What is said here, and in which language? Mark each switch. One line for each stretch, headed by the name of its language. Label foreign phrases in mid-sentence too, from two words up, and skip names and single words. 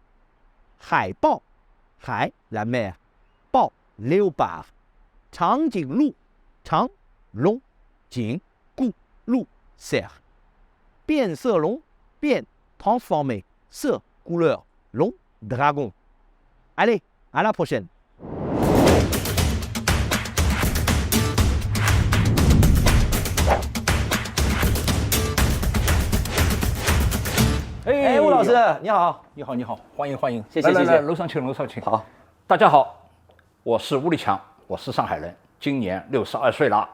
Chinese: 海豹,
French: Hai, la mer. Bao, léopard.
Chinese: 长颈鹿,
French: Chang, long, Jing, Gu, Lu, cerf.
Chinese: 变色龙,
French: Bian, transformé. Se, couleur. Long, dragon. Allez, à la prochaine.
Chinese: 哎，吴老师，你好，你好，你好，欢迎欢迎，谢谢谢谢来，楼上请，楼上请。好，大家好，我是吴立强，我是上海人，今年62岁了。